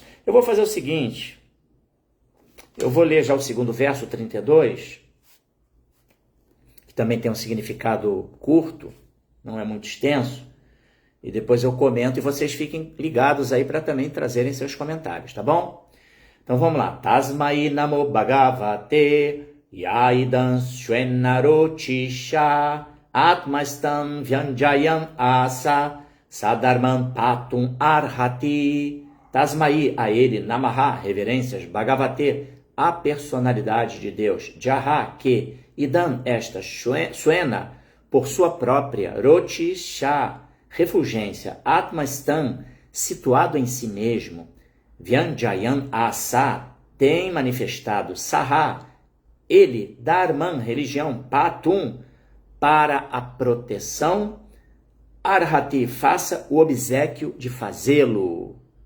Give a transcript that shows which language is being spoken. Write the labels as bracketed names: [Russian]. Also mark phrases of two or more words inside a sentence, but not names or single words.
[Portuguese] Eu vou fazer o seguinte, eu vou ler já o segundo verso, 32, que também tem um significado curto, não é muito extenso, e depois eu comento e vocês fiquem ligados aí para também trazerem seus comentários, tá bom? Então vamos lá. [Sanskrit] तस्मै नमो भगवते यैदम् स्वेनरोचिषा आत्मस्तम् व्यञ्जयाम् आस सधर्मन् पातुम् अर्हति. [Portuguese] Tasmai, a ele, namaha, reverências, bhagavate, a personalidade de Deus, jaha, que, idam, esta, suena, por sua própria, rochisha, refulgência, atmastam, situado em si mesmo, [Sanskrit] व्यञ्जयाम् आस, [Portuguese] tem manifestado, saha, ele, dharman, religião, patum, para a proteção, arhati, faça o obséquio de fazê-lo.